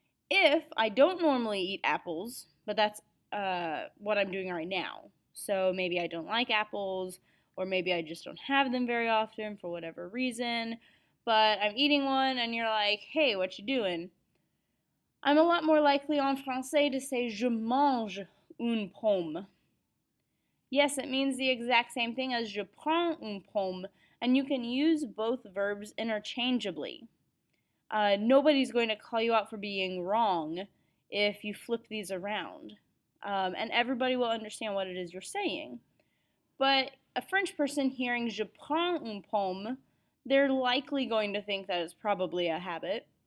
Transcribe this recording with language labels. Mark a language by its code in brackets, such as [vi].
[en] If I don't normally eat apples, but that's what I'm doing right now. So maybe I don't like apples, or maybe I just don't have them very often for whatever reason, but I'm eating one and you're like, hey, what you doing? I'm a lot more likely [fr] en français [en] to say [fr] je mange une pomme. [en] Yes, it means the exact same thing as [fr] je prends une pomme, [en] and you can use both verbs interchangeably. Nobody's going to call you out for being wrong if you flip these around. And everybody will understand what it is you're saying. But a French person hearing [fr] je prends une pomme, [en] they're likely going to think that it's probably a habit.